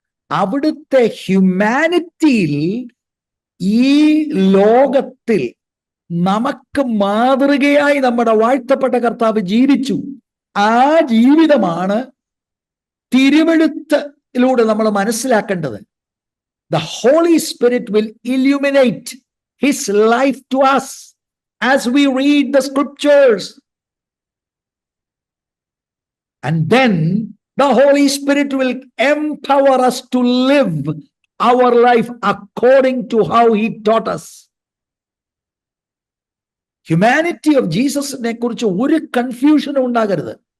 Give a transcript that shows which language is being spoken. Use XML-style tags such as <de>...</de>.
<ml>അവിടുത്തെ ഹ്യൂമാനിറ്റിയിൽ ഈ ലോകത്തിൽ നമുക്ക് മാതൃകയായി നമ്മുടെ വാഴ്ത്തപ്പെട്ട കർത്താവ് ജീവിച്ചു. ആ ജീവിതമാണ് തിരുവെഴുത്തിലൂടെ നമ്മൾ മനസ്സിലാക്കേണ്ടത്.</ml> <en>The Holy Spirit will illuminate his life to us as we read the scriptures. And then the Holy Spirit will empower us to live our life according to how he taught us.</en> <ml>Humanity of ജീസസിനെ കുറിച്ച് ഒരു കൺഫ്യൂഷനും ഉണ്ടാകരുത്.</ml>